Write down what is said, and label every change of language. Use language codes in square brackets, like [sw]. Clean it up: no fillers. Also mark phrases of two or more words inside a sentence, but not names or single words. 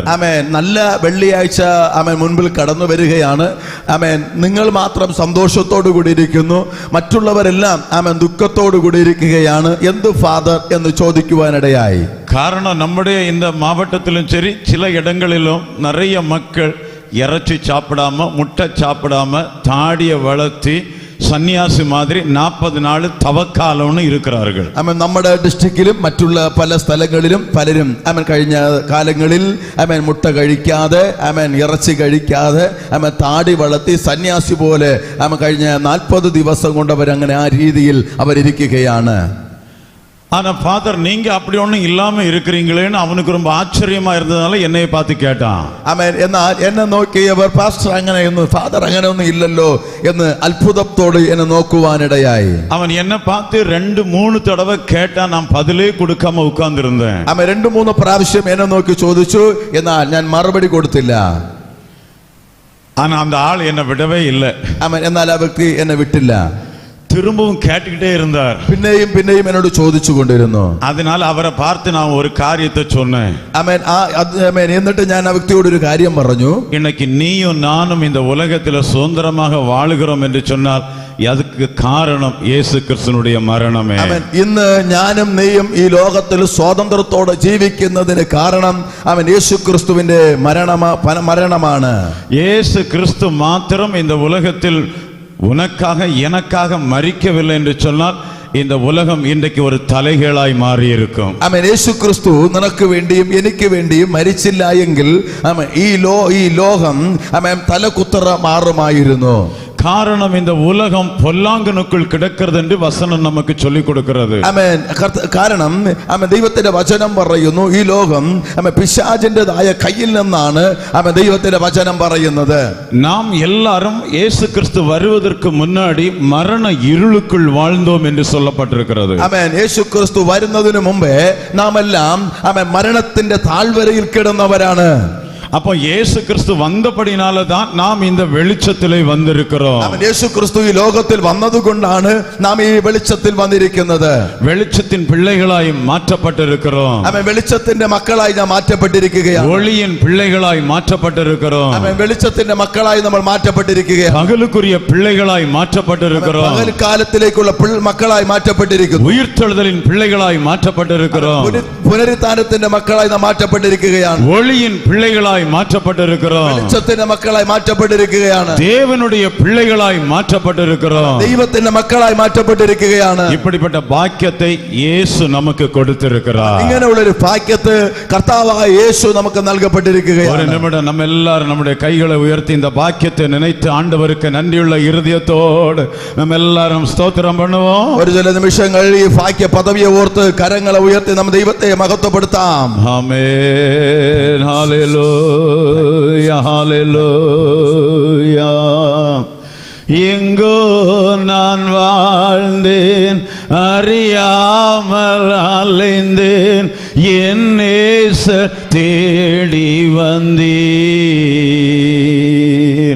[ml] നല്ല വെള്ളിയാഴ്ച മുൻപിൽ കടന്നു വരികയാണ്, നിങ്ങൾ മാത്രം സന്തോഷത്തോടു കൂടി ഇരിക്കുന്നു, മറ്റുള്ളവരെല്ലാം ദുഃഖത്തോടു കൂടി ഇരിക്കുകയാണ്, എന്ത് ഫാദർ എന്ന് ചോദിക്കുവാനിടയായി. [ta] காரணம், நம்முடைய இந்த மாவட்டத்திலும் சரி சில இடங்களிலும் நிறைய மக்கள் இறைச்சி சாப்பிடாம முட்டை சாப்பிடாம தாடியை வளர்த்தி [ml] സന്യാസി മാതിരി 40 നാൾ തവക്കാലമാണ് [ta] இருக்கிறார்கள். [ml] നമ്മുടെ ഡിസ്ട്രിക്റ്റിലും മറ്റുള്ള പല സ്ഥലങ്ങളിലും പലരും കഴിഞ്ഞ കാലങ്ങളിൽ മുട്ട കഴിക്കാതെ ഇറച്ചി കഴിക്കാതെ താടി വളർത്തി സന്യാസി പോലെ കഴിഞ്ഞ 40 ദിവസം കൊണ്ട് അവരങ്ങനെ ആ രീതിയിൽ അവരിയ്ക്കുകയാണ്. [ta] ஆனா ஃபாதர், நீங்க அப்படி ஒண்ணும் இல்லாம இருக்கிறீங்களேன்னு அவனுக்கு ரொம்ப ஆச்சரியமா இருந்ததால என்னை பார்த்து கேட்டான். [ml] എന്നാൽ എന്നെ നോക്കിയവർ പാസ്റ്റർ അങ്ങനെയൊന്നും ഫാദർ അങ്ങനെയൊന്നും ഇല്ലല്ലോ എന്ന് അത്ഭുതത്തോടെ എന്നെ നോക്കുവാനിടയായി. [ta] அவன் என்னை பார்த்து 2-3 தடவை கேட்டான், நான் பதிலே கொடுக்காம உட்கார்ந்திருந்தேன். [ml] 2-3 പ്രാവശ്യം എന്നെ നോക്കി ചോദിച്ചു, എന്നാൽ ഞാൻ മറുപടി കൊടുത്തില്ല. [ta] ஆனா அந்த ஆள் என்னை விடவே இல்லை. [ml] എന്നാൽ ആ വ്യക്തി എന്നെ വിട്ടില്ല. [ta] திரும்பவும் கேட்டுக்கிட்டே இருந்தார். [ml] പിന്നെയും പിന്നെയും എന്നോട് ചോദിച്ചു കൊണ്ടിരുന്നു. [ta] அதனால அவரை பார்த்து நான் ஒரு காரியத்தை சொன்னேன். [ml] എന്നിട്ട് ഞാൻ ആ വ്യക്തിയോട് ഒരു കാര്യം പറഞ്ഞു. [ta] இன்னைக்கு நீயும் நானும் இந்த உலகத்தில் சுதந்திரமாக வாழுகிறோம் என்று சொன்னால் அதுக்கு காரணம் இயேசு கிறிஸ்துவினுடைய மரணமே. [ml] ഇന്ന് ഞാനും നീയും ഈ ലോകത്തിൽ സ്വാതന്ത്ര്യത്തോടെ ജീവിക്കുന്നതിന് കാരണം യേശു ക്രിസ്തുവിന്റെ മരണമാണ്. [ta] இயேசு கிறிஸ்து மாத்திரம் இந்த உலகத்தில் உனக்காக எனக்காக மரிக்கவில்லை என்று சொன்னால் இந்த உலகம் இன்றைக்கு ஒரு தலைகீழாய் மாறி இருக்கும். [ml] യേശു ക്രിസ്തു നിനക്ക് വേണ്ടിയും എനിക്ക് വേണ്ടിയും മരിച്ചില്ല എങ്കിൽ ഈ ലോകം തലകുത്തറ മാറുമായിരുന്നു. [ta] காரணம் இந்த உலகம் பொல்லாங்கனுக்குள் கிடக்கிறது என்று வசனம் நமக்கு சொல்லிக் கொடுக்கிறது. [ml] ആമേൻ. കാരണം ആമേൻ ദൈവത്തിന്റെ വചനം പറയുന്നു ഈ ലോകം ആമേൻ പിശാചിന്റേതായ കയ്യിൽ നിന്നാണ് ആമേൻ ദൈവത്തിന്റെ വചനം പറയുന്നത്. [ta] நாம் எல்லாரும் இயேசு கிறிஸ்து வருவதற்கு முன்னாடி மரண இருளுக்குள் வாழ்ந்தோம் என்று சொல்லப்பட்டிருக்கிறது. [ml] ആമേൻ. യേശു ക്രിസ്തു വരുന്നതിനു മുമ്പേ നാം എല്ലാം ആമേൻ മരണത്തിന്റെ താഴ്വരയിൽ കിടന്നവരാണ്. [ta] அப்போ இயேசு கிறிஸ்து வந்தபடினால தான் நாம் இந்த வெளிச்சத்திலே வந்திருக்கிறோம். [ml] ആമേൻ. യേശു ക്രിസ്തു ഈ ലോകത്തിൽ വന്നതുകൊണ്ടാണ് നാം ഈ വെളിച്ചത്തിൽ വന്നിരിക്കുന്നത്. [ta] வெளிச்சத்தின் பிள்ளைகளாய் மாற்றப்பட்டிருக்கிறோம். [ml] ആമേൻ. വെളിച്ചത്തിന്റെ മക്കളായി നാം മാറ്റപ്പെട്ടിരിക്കുകയാണ്. [ta] ஒளியின் பிள்ளைகளாய் மாற்றப்பட்டிருக்கிறோம். [ml] ആമേൻ. വെളിച്ചത്തിന്റെ മക്കളായി നമ്മൾ മാറ്റപ്പെട്ടിരിക്കുകയാണ്. [ta] பகலுக்குரிய பிள்ளைகளாய் மாற்றப்பட்டிருக்கிறோம். [ml] പകൽക്കാലത്തിലേക്കുള്ള മക്കളായി മാറ്റപ്പെട്ടിരിക്കുന്നു. [ta] உயிர்த்தெழுதலின் பிள்ளைகளாய் மாற்றப்பட்டிருக்கிறோம். [ml] പുനരുത്ഥാനത്തിന്റെ മക്കളായി നാം മാറ്റപ്പെട്ടിരിക്കുകയാണ്. [ta] ஒளியின் பிள்ளைகளாய் மாற்றப்பட்டிருக்கிறோம். [ml] വെളിച്ചത്തിന്റെ മക്കളായി മാറ്റപ്പെട്ടിരിക്കുകയാണ്. [ta] தேவனுடைய பிள்ளைகளாய் மாற்றப்பட்டிருக்கிறோம். [ml] ദൈവത്തിന്റെ മക്കളായി മാറ്റപ്പെട്ടിരിക്കുകയാണ്. [ta] இப்படிப்பட்ட பாக்கியத்தை இயேசு நமக்கு கொடுத்திருக்கிறார். [ml] ഇങ്ങനെയുള്ള ഒരു ഭാഗ്യത്തെ കർത്താവായ യേശു നമുക്ക് നൽകപ്പെട്ടിരിക്കുകയാണ്. [ta] ஒரு நிமிடம் நம்ம எல்லாரும் நம்முடைய கைகளை உயர்த்தி இந்த பாக்கியத்தை நினைத்து ஆண்டவருக்கு நன்றியுள்ள இருதயத்தோடு நம்ம எல்லாரும் ஸ்தோத்திரம் பண்ணுவோம். [ml] ഒരു ചില നിമിഷങ്ങൾ ഈ ഭാഗ്യ പദവിയെ ഓർത്ത് കരങ്ങളെ ഉയർത്തി നമ്മൾ ദൈവത്തെ മഹത്വപ്പെടുത്താം. ആമേൻ. [ta] ஹalleluya ஹalleluya. எங்கோ நான் வாழ்ந்தேன், அறியாமல் அலைந்தேன், என் நேசர் தேடி வந்தீர்.